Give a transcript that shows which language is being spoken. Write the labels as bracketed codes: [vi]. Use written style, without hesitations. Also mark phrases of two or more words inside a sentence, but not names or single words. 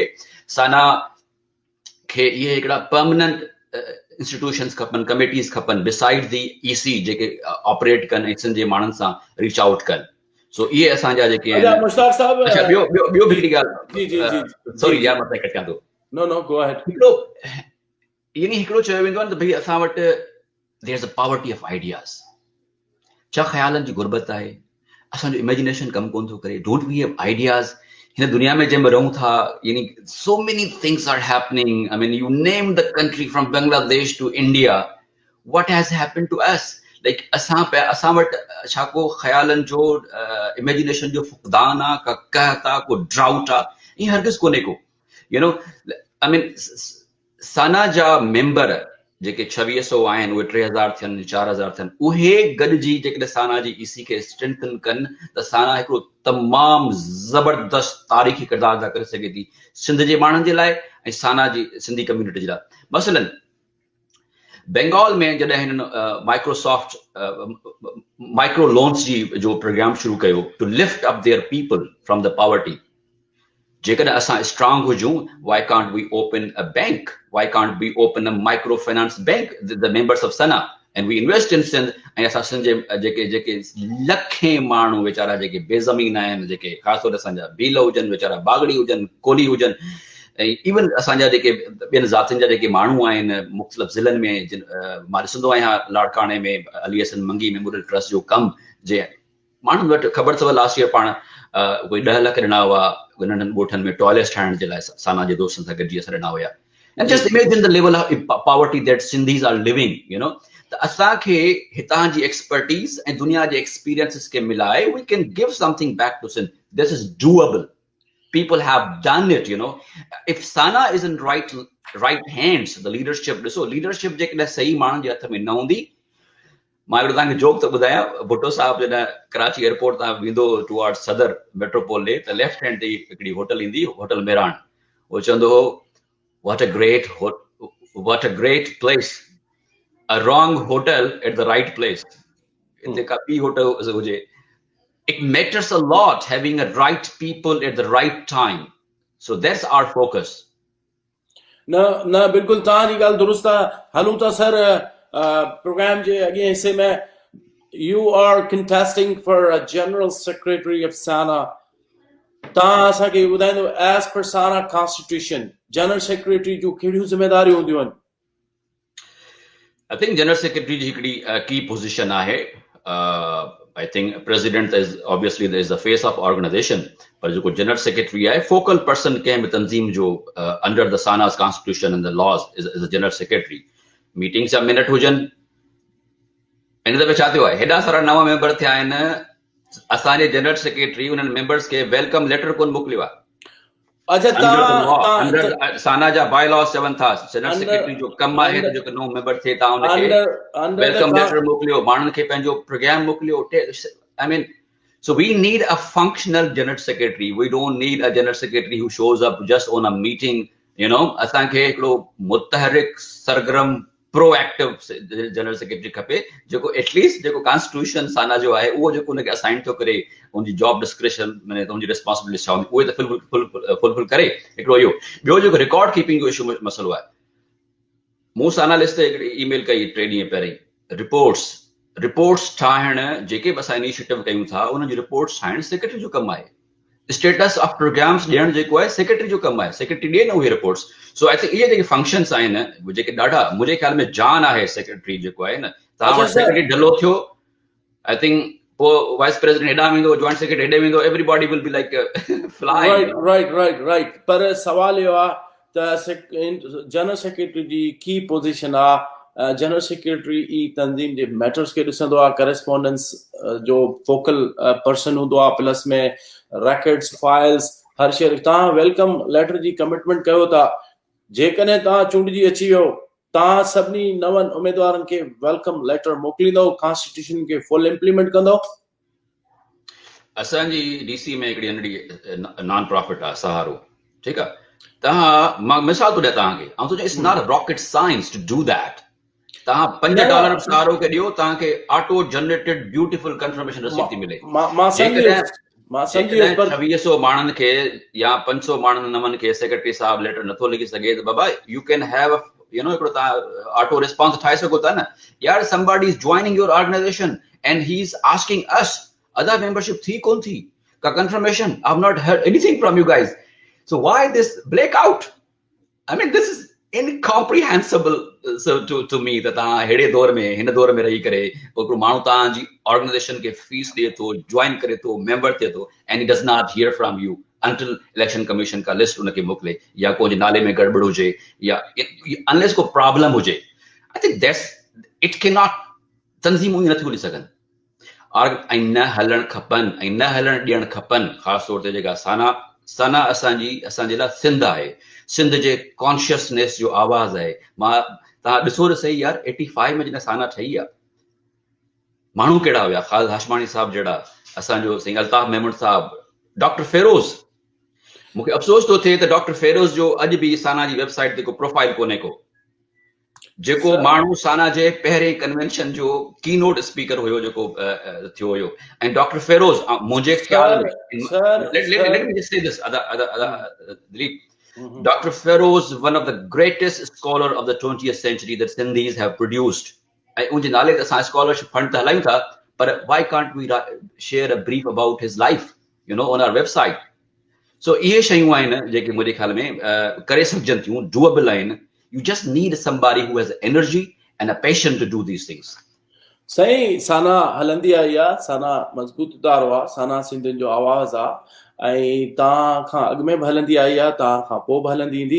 [sd] साना खे इहे हिकिड़ा [en] permanent institutions [sd] खपनि, कमेटीज़ खपनि [en] beside the EC [sd] जेके ऑपरेट कनि ऐं सिंध जे माण्हुनि सां [en] reach out [sd] कनि. सो इहे असांजा जेके आहिनि. मुश्ताक साहब अच्छा ॿियो बि हिकिड़ी ॻाल्हि. जी सॉरी यार मां कटियां थो. [en] No go ahead. [sd] हिकिड़ो चयो वेंदो आहे न त भई असां वटि [en] there is a poverty of ideas. [sd] छा ख़्यालनि जी गुरबत आहे. असांजो इमेजिनेशन कमु कोन थो करे. [en] Don't we have ideas. [sd] हिन दुनिया में जंहिं में रहूं था यानी [en] so many things are happening. I mean you name the country from Bangladesh to India. What has happened to us. [sd] लाइक असां वटि छा को ख़्यालनि जो इमेजिनेशन जो फुक़दान आहे, का कहत आहे, को ड्राउट आहे. ईअं हरगिज़ कोन्हे को. [en] you know I mean [sd] साना जा मेंबर जेके 2600 आहिनि उहे 3000 थियनि 4000 थियनि उहे गॾिजी जेकॾहिं साना जी EC खे स्ट्रेंथन कनि त साना हिकिड़ो तमामु ज़बरदस्त तारीख़ी किरदार अदा करे सघे थी सिंध जे माण्हुनि जे लाइ ऐं साना जी सिंधी कम्यूनिटी जे लाइ. मसलन बंगाल में जॾहिं हिननि माइक्रोसॉफ्ट [en] micro loans [sd] जी जो प्रोग्राम शुरू कयो [en] to lift up their people from the poverty. [sd] जेकॾहिं असां स्ट्रांग हुजूं, [en] why can't we open a bank? Why can't we open a microfinance bank? The members of Sana and we invest in Sindh. [sd] ऐं असां सिंध जे जेके लखे माण्हू वीचारा जेके बेज़मीन आहिनि, जेके ख़ासि तौर असांजा भील हुजनि, वीचारा बागड़ी हुजनि, कोली हुजनि, ऐं इवन असांजा जेके ॿियनि ज़ातियुनि जा जेके माण्हू आहिनि मुख़्तलिफ़ ज़िलनि में. मां ॾिसंदो आहियां लाड़काणे में अली हसन मंगी मेमोरियल ट्रस्ट जो कमु जे माण्हुनि वटि ख़बर अथव [en] last year [sd] पाण कोई 10 लाख ॾिना हुआ नंढनि ॻोठनि में टॉयलेट्स ठाहिण जे लाइ साना जे दोस्तनि सां गॾिजी असां ॾिना हुया [en] and just imagine the level of poverty that Sindhis are living, you know. [sd] त असांखे हितां जी एक्सपर्टीज़ ऐं दुनिया जे एक्सपीरियंसिस खे मिलाए [en] we can give something back to Sindh. This is doable. People have done it, you know. If Sana is in right hands, the leadership, [sd] ॾिसो leadership जेकॾहिं सही माण्हुनि जे हथ में न हूंदी, मां हिकिड़ो तव्हांखे जोक थो ॿुधायां, भुट्टो साहिबु जॾहिं कराची एयरपोर्ट तां वेंदो टुवर्ड्स सदर मेट्रोपोल ॾे त [en] left hand [sd] ते हिकिड़ी होटल ईंदी, होटल मेरान. उहो चवंदो हो [en] what a great place, a wrong hotel at the right place. [sd] हिते का ॿी होटल हुजे. [en] It matters a lot having a right people at the right time. So that's our focus. [sd] न बिल्कुलु तव्हांजी ॻाल्हि दुरुस्त आहे. हलूं था सर प्रोग्राम जे अॻिए हिसे में. [en] You are contesting for a general secretary of SANA. [sd] तव्हां असांखे ॿुधाईंदो [en] as per SANA constitution general secretary [sd] जूं कहिड़ियूं ज़िम्मेदारियूं हूंदियूं आहिनि? [en] I think general secretary [sd] जी हिकिड़ी [en] key position आहे. I think president is obviously there is the face of organization, [sd] पर जेको [en] general secretary आहे focal person [sd] कंहिं बि तंज़ीम जो [en] under the SANA's constitution and the laws is a general secretary. [sd] मीटिंग्स जा मिनट हुजनि. हिन दफ़े छा थियो आहे, हेॾा सारा नवां मेंबर थिया आहिनि, असांजे [en] general secretary [sd] उन्हनि मेंबर्स खे [en] welcome letter [sd] कोन मोकिलियो आहे. अंडर साना जा [en] by laws [sd] चवनि था [en] general secretary [sd] जो कमु आहे त जेको नओं मेंबर थिए तव्हां उनखे [en] welcome letter [sd] मोकिलियो, माण्हुनि खे पंहिंजो प्रोग्राम मोकिलियो. [en] I mean, so we need a functional general secretary. We don't need a general secretary who shows up just on a meeting, you know. [sd] असांखे हिकिड़ो मुतहरिक सरगर्म [en] proactive general secretary [sd] खपे जेको एटलीस्ट जेको कॉन्स्टिट्यूशन साना जो आहे उहो जेको उनखे असाइन थो करे, उनजी [en] job description [sd] माने उनजी रिस्पॉन्सिबिलिटी छा हूंदी उहे त फुलफिल करे. हिकिड़ो इहो ॿियो जेको [en] record keeping [sd] जो इशू मसलो आहे, मूं साना लिस्ट ते हिकिड़ी ईमेल कई 3 ॾींहं पहिरीं. रिपोर्ट्स ठाहिण जेके बि असां इनिशिएटिव कयूं था उनजी रिपोर्ट्स ठाहिण सेक्रेटरी जो कमु आहे. [en] status of programs [sd] ॾियण जेको आहे सेक्रेटरी जो कमु आहे. सेक्रेटरी ॾिए न उहे रिपोर्ट्स. [en] so I think [sd] इहे जेके फंक्शन्स आहिनि जेके ॾाढा मुंहिंजे ख्याल में जान आहे सेक्रेटरी जेको आहे न. तव्हां वटि सेक्रेटरी ढलो थियो, [en] I think [sd] पोइ [en] vice president [sd] हेॾां वेंदो, [en] joint secretary [sd] हेॾे वेंदो, [en] Everybody will be like fly. [sd] राइट. पर सवाल इहो आहे त [en] general secretary [sd] जी [en] key position [sd] आहे. [en] general secretary [sd] ई तंज़ीम जे मैटर्स खे ॾिसंदो आहे, करस्पॉन्डेंस जो [en] focal person [sd] हूंदो आहे, प्लस में [en] records, files, [sd] हर शइ. तव्हां [en] welcome letter [sd] जी कमिटमेंट कयो था. जेकॾहिं तव्हां चूंडजी अची वियो, तव्हां सभिनी नवनि उमेदवारनि खे [en] welcome letter [sd] मोकिलींदव, कॉन्स्टिट्यूशन खे [en] full implement [sd] कंदव? असांजी डीसी में हिकिड़ी नंढड़ी [en] non profit [sd] आहे सहारो, ठीकु आहे. तव्हां मां मिसाल थो ॾियां तव्हांखे, ऐं सोचियो [en] it's not a rocket science to do that. [sd] तव्हां $5 सहारो खे ॾियो, तव्हांखे [en] auto generated beautiful confirmation [sd] रसीद थी मिले. मां 2600 माण्हुनि खे या 500 माण्हुनि नवनि खे सेक्रेटरी साहब लेटर नथो लिखी सघे त बाबा [en] you can have you know [sd] हिकिड़ो तव्हां [en] auto response [sd] ठाहे सघो था न. [en] यार somebody is joining your organization and he is asking us other membership [sd] थी कोन थी का [en] confirmation. I have not heard anything from you guys. So why this blackout? I mean this is incomprehensible to me that [sd] तव्हां हेड़े दौर में हिन दौर में रही करे हिकिड़ो माण्हू तव्हांजी ऑर्गेनाइजेशन खे फीस ॾिए थो, ज्वाइन करे थो, मेंबर थिए थो, [en] and he does not hear from you until election commission [sd] का लिस्ट उनखे मोकिले या को नाले में गड़बड़ हुजे या अनलेस को प्रॉब्लम हुजे. [en] I think that's it cannot. [sd] तंज़ीमूं ई नथियूं हली सघनि ऐं न हलणु खपनि ऐं न हलणु ॾियणु खपनि. ख़ासि तौर ते जेका साना असांजे लाइ सिंध आहे, सिंध जे कॉन्शियसनेस जो आवाज़ आहे. मां तव्हां ॾिसो त सही यार 85 में जॾहिं साना ठही आहे, माण्हू कहिड़ा हुया, ख़ालिद हाशमानी साहब जहिड़ा, असांजो साईं अल्ताफ़ मेमन साहब, डॉक्टर फेरोज़. मूंखे अफ़सोस थो थिए त डॉक्टर फेरोज़ जो अॼु बि साना जी वेबसाइट ते को प्रोफाइल कोन्हे को. जेको माण्हू साना जे पहिरें कन्वेंशन जो [en] key note speaker [sd] हुयो जेको थियो हुयो, ऐं डॉक्टर फेरोज़ मुंहिंजे ख्याल में [en] let me just say this Dilip, Dr. Feroz, one of the greatest scholar of the 20th century that Sindhis have produced. [sd] ऐं उनजे नाले ते असां स्कॉलरशिप फंड त हलायूं था, पर [en] why can't we share a brief about his life, you know, on our website? [sd] So इहे शयूं आहिनि जेके मुंहिंजे ख्याल में करे सघजनि थियूं, doable आहिनि. [en] You just need somebody who has energy and a passion to do these things. [sd] सही साना हलंदी आई आहे, साना मज़बूत इदारो आहे, साना सिंधियुनि जो आवाज़ आहे ऐं तव्हां खां अॻु में बि हलंदी आई आहे, तव्हां खां पोइ बि हलंदी ईंदी।